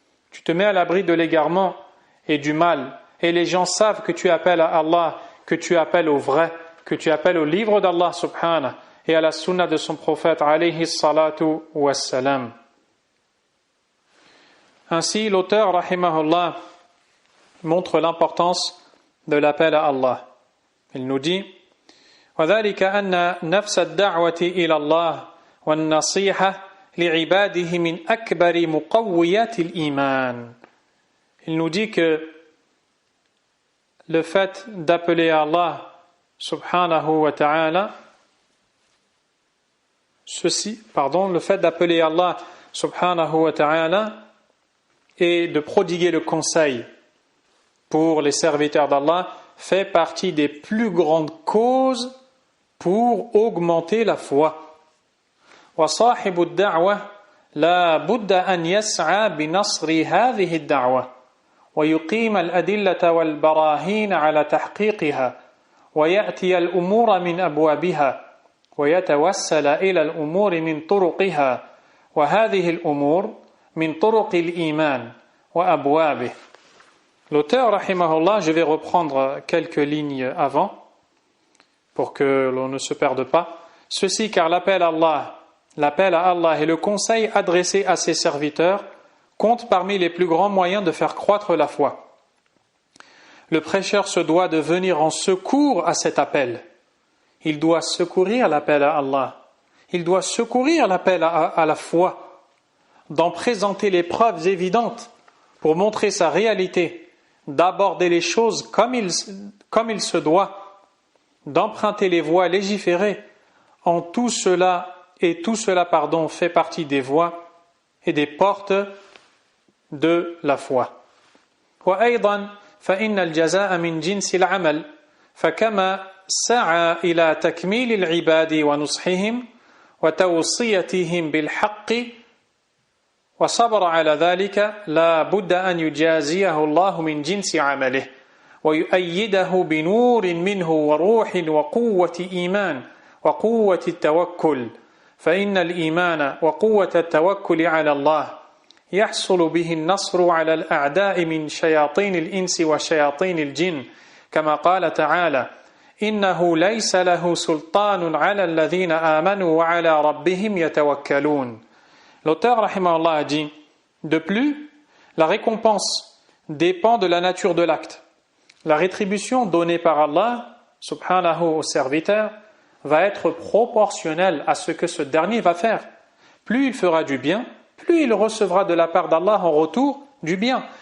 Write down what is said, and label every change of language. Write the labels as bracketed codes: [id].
[fr] Tu te mets à l'abri de l'égarement et du mal. Et les gens savent que tu appelles à Allah, que tu appelles au vrai, que tu appelles au livre d'Allah subhanahu et à la sunna de son prophète alayhi salatu wassalam. Ainsi, l'auteur rahimahullah montre l'importance de l'appel à Allah. Il nous dit [ar] وذلك أن نفس الدعوة إلى الله والنصيحة لعباده من أكبر مقويات الإيمان. [fr] Il nous dit que le fait d'appeler à Allah subhanahu wa ta'ala le fait d'appeler Allah subhanahu wa ta'ala et de prodiguer le conseil pour les serviteurs d'Allah fait partie des plus grandes causes pour augmenter la foi. [ar] وصاحب الدعوة لا بد أن يسعى بنصر هذه الدعوة ويقيم الأدلة والبراهين على تحقيقها ويأتي الأمور من أبوابها ويتوسل إلى الأمور من طرقها وهذه الأمور من طرق الإيمان وأبوابه. [fr] L'auteur, rahimahullah, je vais reprendre quelques lignes avant pour que l'on ne se perde pas. Ceci car l'appel à Allah et le conseil adressé à ses serviteurs comptent parmi les plus grands moyens de faire croître la foi. Le prêcheur se doit de venir en secours à cet appel. Il doit secourir l'appel à Allah. Il doit secourir l'appel à la foi, d'en présenter les preuves évidentes pour montrer sa réalité, d'aborder les choses comme il se doit, d'emprunter les voies légiférées. En tout cela, fait partie des voies et des portes de la foi. [ar] وأيضا فإن الجزاء من جنس العمل فكما سعى إلى تكميل العباد ونصحهم وتوصيتهم بالحق وصبر على ذلك لا بد أن يجازيه الله من جنس عمله ويؤيده بنور منه وروح وقوة إيمان وقوة التوكل فإن الإيمان وقوة التوكل على الله يحصل به النصر على الأعداء من شياطين الإنس وشياطين الجن كما قال تعالى إنه ليس له سلطان على الذين آمنوا وعلى ربهم يتوكلون. [fr] L'auteur rahimahullah a dit de plus, la récompense dépend de la nature de l'acte. La rétribution donnée par Allah subhanahu au serviteur va être proportionnelle à ce que ce dernier va faire. Plus il fera du bien, plus il recevra de la part d'Allah en retour du bien.